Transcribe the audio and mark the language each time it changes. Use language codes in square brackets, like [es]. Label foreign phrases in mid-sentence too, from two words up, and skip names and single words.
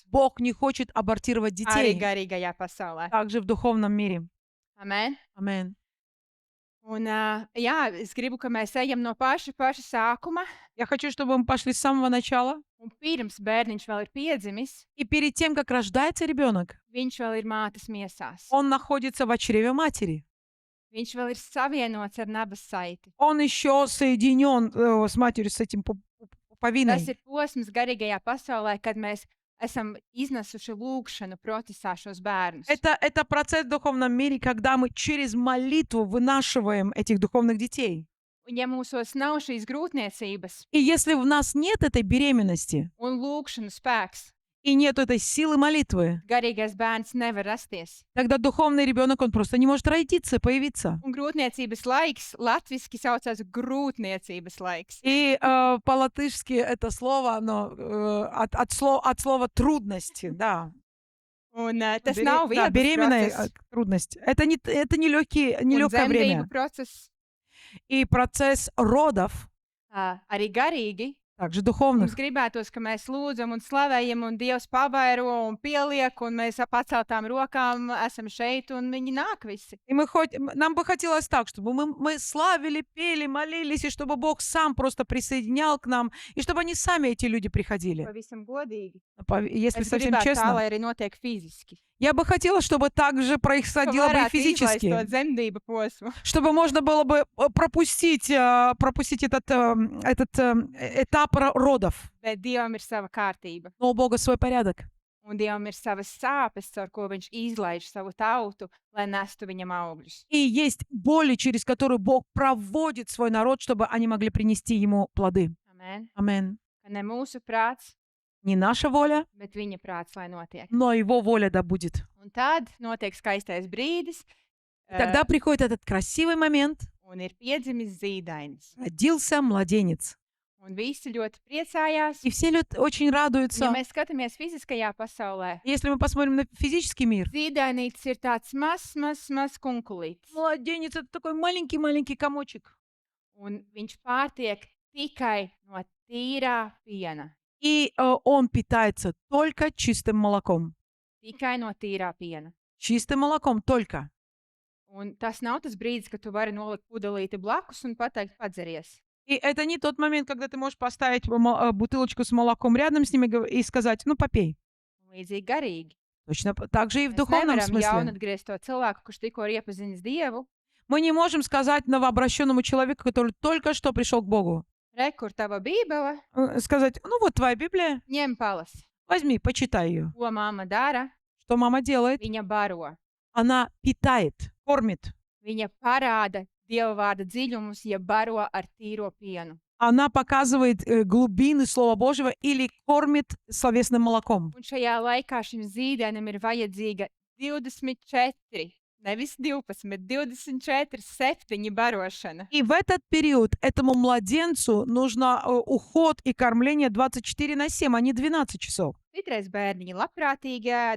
[ru] Бог не хочет абортировать [lv] Arī [ru] детей. [lv] garīgajā pasaulē. [ru] Также в духовном мире. [lv] Amen. [ru] Аминь. [lv] Un, jā, es gribu, ka mēs ejam no paša sākuma. [ru] Я хочу, чтобы мы пошли с самого начала. [lv] Un pirms bērniņš vēl ir piedzimis, [ru] И перед тем, как рождается ребенок, [lv] viņš vēl ir mātes miesās. [ru] он находится в чреве матери. [lv] Viņš vēl ir savienots ar nabas saiti. [ru] Он еще соединен с матерью, с этим пуповиной. [lv] Tas ir posms garīgajā pasaulē, kad mēs esam iznesuši lūgšanu procesā šos bērnus. [ru] Это процесс в духовном мире, когда мы через молитву вынашиваем этих духовных детей. [lv] Un ja mūsos nav šīs grūtniecības [ru] И если в нас нет этой беременности, [lv] un lūgšanu spēks, [ru] и нет этой силы молитвы, [lv] garīgais bērns nevar rasties. [ru] тогда духовный ребенок, он просто не может родиться, появиться. [lv] Un grūtniecības laiks latviski saucās grūtniecības laiks. [ru] И по-латышски это слово, оно от слова трудности, да. [lv] Un tas [ru] Бере- [lv] nav [ru] да, [lv] viegls [ru] беременная [lv] process. [ru] трудность. Это не [lv] Un [ru] нелегкое [lv] dzemdību [ru] время. [lv] process [ru] И процесс родов, [lv] arī garīgi. [ru] также [lv] Mums [ru] духовных. [lv] gribētos, ka mēs lūdzam un slavējam, un Dievs pavairo un pieliek, un mēs ar paceltām rokām esam šeit, un viņi nāk visi. [ru] И нам бы хотелось так, чтобы мы славили, пели, молились, и чтобы Бог сам просто присоединял к нам, и чтобы они сами, эти люди, приходили. [lv] Pavisam godīgi. [ru] Если [lv] Es [ru] совсем [lv] gribētu tā, [ru] честно, [lv] lai arī notiek fiziski. [ru] я бы хотела, чтобы так же [lv] Ka [ru] происходило бы и [lv] varētu izlaist to [ru] физически, [lv] dzemdību posmu. [ru] чтобы можно было бы пропустить этот этап родов. [lv] Bet Dievam ir sava kārtība. [ru] Но у Бога свой порядок. [lv] Un Dievam ir savas sāpes, caur ko viņš izlaiž savu tautu, lai nestu viņam augļus. [ru] И есть боли, через которые Бог проводит свой народ, чтобы они могли принести Ему плоды. [lv] Amen. [ru] Амен. [lv] Ka ne mūsu prāts, [ru] Не наша воля, [lv] bet viņa prāts, lai notiek. [ru] но Его воля да будет. [lv] Un tad notiek skaistais brīdis, [ru] И тогда приходит этот красивый момент. [lv] un ir piedzimis zīdainis. [ru] Родился младенец. [lv] Un visi ļoti priecājās. [ru] И все очень [lv] Ja [ru] радуются. [lv] mēs skatāmies fiziskajā pasaulē, [ru] Если мы посмотрим на физический мир, [lv] zīdainītis ir tāds mazs kunkulītis. [ru] младенец — это такой маленький-маленький комочек. [lv] Un viņš pārtiek tikai no tīrā piena. [ru] И он питается только чистым молоком. [lv] Tikai no tīrā piena. [ru] Чистым молоком только. [lv] Un tas nav tas brīdis, kad tu vari nolikt pudelīti blakus un pateikt, padzeries. [ru] И это не тот момент, когда ты можешь поставить бутылочку с молоком рядом с ним и сказать, ну, попей. [lv] Un līdzīgi garīgi. [ru] Точно так же и в [lv] Mēs [ru] духовном [lv] nevaram [ru] смысле. [lv] jaunatgriezt to cilvēku, kurš tikko ir iepazinis Dievu. [ru] Мы не можем сказать новообращенному человеку, который только что пришел к Богу, [lv] Re, kur tava bībele, [ru] сказать, ну вот твоя Библия, [lv] ņem palas. [ru] возьми, почитай ее. [lv] Ko mamma dara? [ru] Что мама делает? [lv] Viņa baro. [ru] Она питает, кормит. [lv] Viņa parāda Dieva vārda dziļumus, ja baro ar tīro pienu. [ru] Она показывает глубины Слова Божьего или кормит словесным молоком. [lv] Un šajā laikā šim zīdainim ir vajadzīga 24, nevis 12, 24, 7 barošana. [ru] И в этот период этому младенцу нужно уход и кормление 24/7, а не 12 часов. [lv] Citreiz bērniņi labprātīgi ēd,